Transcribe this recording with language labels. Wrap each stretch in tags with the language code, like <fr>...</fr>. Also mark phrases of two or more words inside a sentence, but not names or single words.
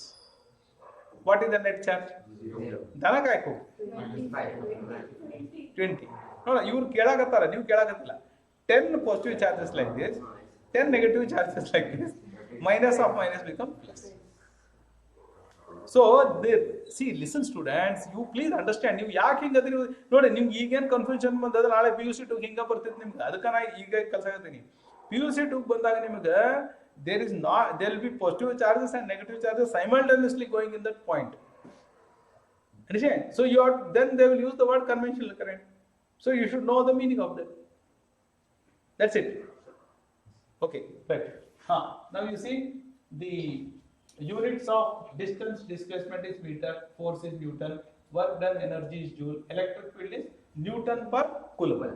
<en>What is the net charge? 20. No, you kelagattara, you kelagattilla. 10 positive charges like this, 10 negative charges like this. Minus of minus become plus. So, see, listen students, you please understand.</en> <kn>You ಯಾಕ್ ಹಿಂಗ ಆದಿರಿ ನೋಡಿ ನಿಮ್ಗೆ ಈಗ್ ಎನ್ confusion ಬಂದದ್ದ ನಾಳೆ PUC 2 ಹಿಂಗ ಬರ್ತೈತೆ ನಿಮ್ಗೆ ಅದಕ್ಕ ನಾ ಈಗ ಕಲಸಗತೀನಿ.</kn> <en>PUC 2</en> <kn>ಬಂದಾಗ ನಿಮಗೆ</kn> <en>there will be positive charges and negative charges simultaneously going in that point. Understand? So then they will use the word conventional current. So you should know the meaning of that. That's it. Okay, right. Now you see the units of distance displacement is meter, force is Newton, work done energy is joule, electric field is Newton per coulomb.</en>